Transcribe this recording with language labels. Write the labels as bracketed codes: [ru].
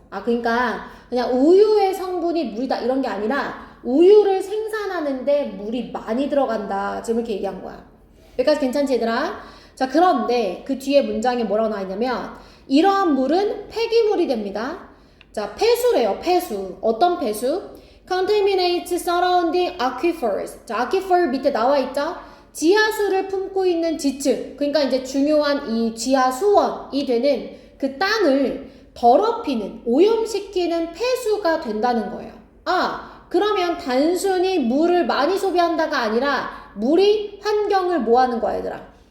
[ko] 아, 그러니까 그냥 우유의 성분이 물이다 이런 게 아니라 우유를 생산하는데 물이 많이 들어간다. 지금 이렇게 얘기한 거야. 여기까지 괜찮지 얘들아? 자, 그런데 그 뒤에 문장에 뭐라고 나와 있냐면 이러한 물은 폐기물이 됩니다. 자, 폐수래요. 폐수. 어떤 폐수? [en] contaminates surrounding aquifers. [ko] 자, aquifer 밑에 나와 있죠? 지하수를 품고 있는 지층. 그러니까 이제 중요한 이 지하수원이 되는 그 땅을 더럽히는, 오염시키는 폐수가 된다는 거예요. 아, 그러면 단순히 물을 많이 소비한다가 아니라 물이 환경을 뭐 하는 거야, 얘들아?